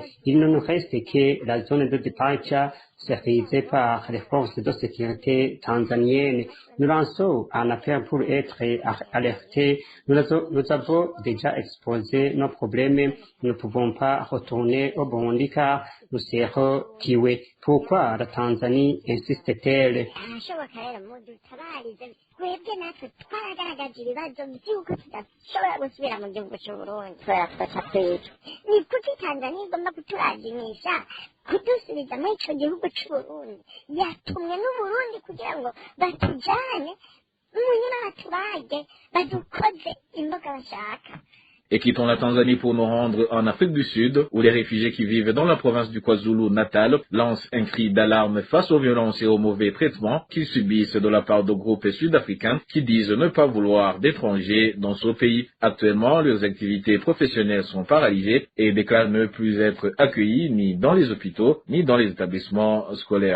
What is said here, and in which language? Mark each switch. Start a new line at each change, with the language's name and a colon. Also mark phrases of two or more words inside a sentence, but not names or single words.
French: Il ne nous reste que la zone de départure sécurisée par les forces de sécurité tanzaniennes. Nous lançons un appel pour être alertés. Nous avons déjà exposé nos problèmes. Nous ne pouvons pas retourner au Burundi car nous serons tués. Pourquoi la Tanzanie insiste-t-elle?
Rundi: twebwe natwe twaragaragaje ibibazo by'uko tudashobora gusubira mu gihugu cy'uburundi kubera twasa twicwa. Ni kuki Tanzania igomba kuturagimisha kudusubiza muri ico gihugu c'uburundi? Yatumwe n'uburundi kugira ngo batujane munyuma batubage badukoze imboga bashaka.
French: Et quittons la Tanzanie pour nous rendre en Afrique du Sud, où les réfugiés qui vivent dans la province du KwaZulu-Natal lancent un cri d'alarme face aux violences et aux mauvais traitements qu'ils subissent de la part de groupes sud-africains qui disent ne pas vouloir d'étrangers dans ce pays. Actuellement, leurs activités professionnelles sont paralysées et déclarent ne plus être accueillis ni dans les hôpitaux ni dans les établissements scolaires.